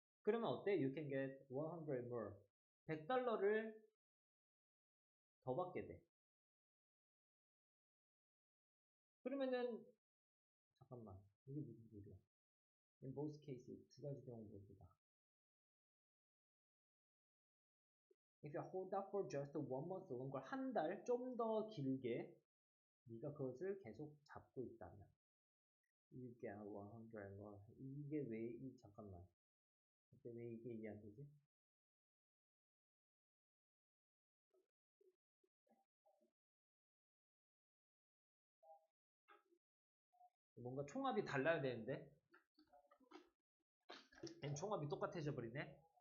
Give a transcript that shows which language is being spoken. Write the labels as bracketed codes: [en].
[ko] 그러면 어때? [en] You can get 100 more. [ko] $100를 더 받게 돼. 그러면은 잠깐만, 이게 무슨 소리야? [en] In both cases, [ko] 두 가지 경우 모두 다. [en] If you hold up for just 1 month longer, [ko] 한 달 좀 더 길게 네가 그것을 계속 잡고 있다면 [en] you get 100 more. [ko] 이게 왜 잠깐만. 근데 왜 이게 이해 안 되지? 뭔가 총합이 달라야 되는데 총합이 똑같아져 버리네.